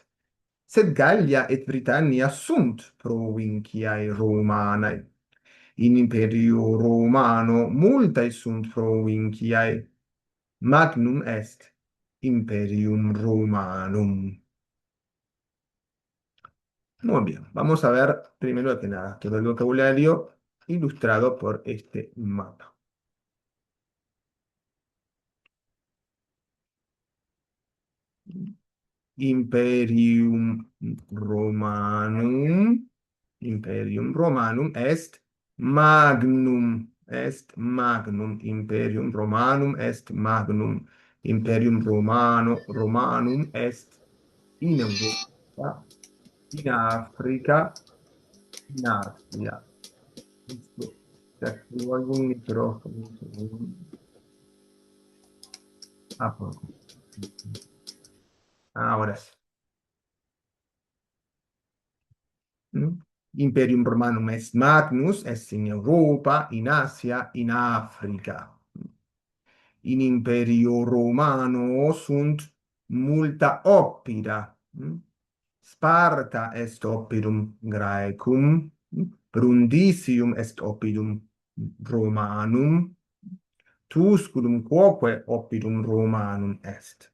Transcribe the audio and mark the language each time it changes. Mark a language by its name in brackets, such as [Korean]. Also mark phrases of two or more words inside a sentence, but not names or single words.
[Latin] Sed Gallia et Britannia sunt provinciae Romanae. In Imperio Romano multae sunt provinciae. Magnum est Imperium Romanum. [Spanish] Muy bien, vamos a ver primero que nada todo el vocabulario ilustrado por este mapa. [Latin] Imperium Romanum, Imperium Romanum est magnum, Imperium Romanum est magnum, Imperium Romanum est in Europa, in Africa, in Asia. [Spanish] Listo. Te activo algún micrófono. Un segundo. Ah, ahora sí. ¿Mm? [Latin] Imperium Romanum est magnus, est in Europa, in Asia, in Africa. In Imperio Romano sunt multa oppida. Sparta est oppidum Graecum, Brundisium est oppidum Romanum, Tusculum quoque oppidum Romanum est.